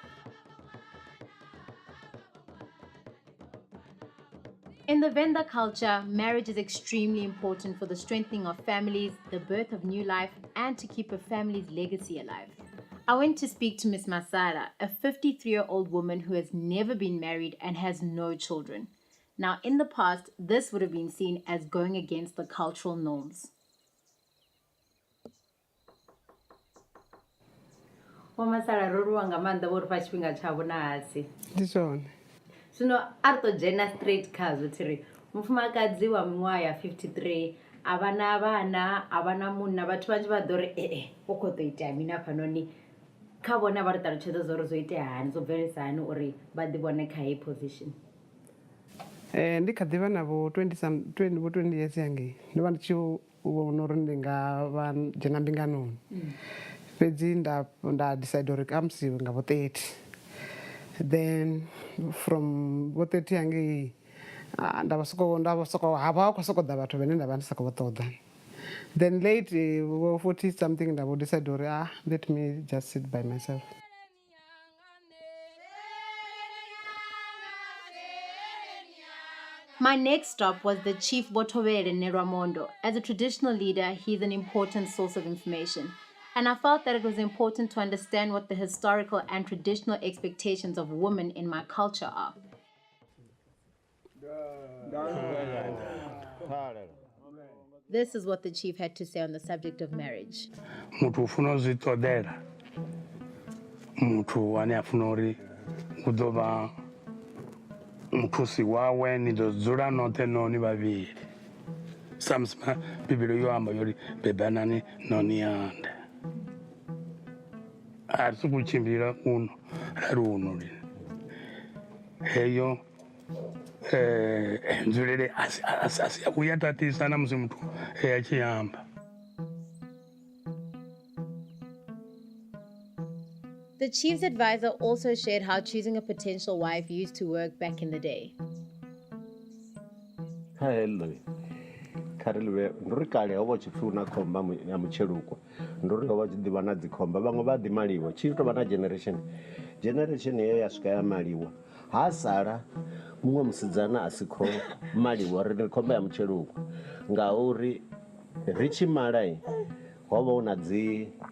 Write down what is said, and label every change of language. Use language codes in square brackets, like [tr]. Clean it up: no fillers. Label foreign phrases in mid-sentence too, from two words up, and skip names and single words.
[en] In the Venda culture, marriage is extremely important for the strengthening of families, the birth of new life, and to keep a family's legacy alive. I went to speak to Miss Masara, a 53-year-old woman who has never been married and has no children. Now, in the past, this would have been seen as going against the cultural norms. [ve] Wamasala roriwa nga maanḓa vho ri fha tshifhinga tshavho na hasi Ndi zwone. zwino a ri tou dzhena straight khazwo thiri mufumakadzi wa miṅwaha ya 53 a vha na vhana a vha na munna vhathu vhanzhi vha ḓo ri u khou ḓo itea mini hafhanoni kha vhone vha ri ṱalutshedza zwo ri zwo itea hani zwo bvelisa hani uri vha ḓivhone kha heyi position. Ndi kha ḓivha na vho 20 years hangei ndo vha ndi tshi vhona uri ndi nga vha dzhena mbinganoni fhedzi nda decide uri kamusi nga vho 30 [en] then from [ve] vho 30 hangei nda vha soko havha khou sokou ḓa vhathu vhane nda vha ndi sa khou vha ṱoḓa. [en] Then late [ve] vho 40 something nda vho decide uri [en] let me just sit by myself. My next stop was the Chief Botovele Nerwamondo. As a traditional leader, he's an important source of information. And I felt that it was important to understand what the historical and traditional expectations of women in my culture are. This is what the chief had to say on the subject of marriage. [ve] Muthu ufuna uzitodela muthu ane afuna uri u ḓo vha muthusi wawe ni ḓo dzula noṱhe noni vhavhili sa musi bivhilo yo amba yo ri bebanani noni yanda a ri sokou tshimbila uno ra ri uno lini heyo nzulele asi ya kuya tatisa na musi muthu a tshi amba. [en] The chief's advisor also shared how choosing a potential wife used to work back in the day. Hello. [ve] Kharelwe nduri kale ho vha tshipfi una khomba ya mutsheluko nduri ho vha tshi ḓivha na dzikhomba vhaṅwe vha ḓi maliwa tshi tou vha na generation heyo ya swika ya maliwa ha sala muṅwe musidzana a si khou maliwa ri ndi khomba ya mutsheluko ngauri ri tshi mala ho vha hu na dzi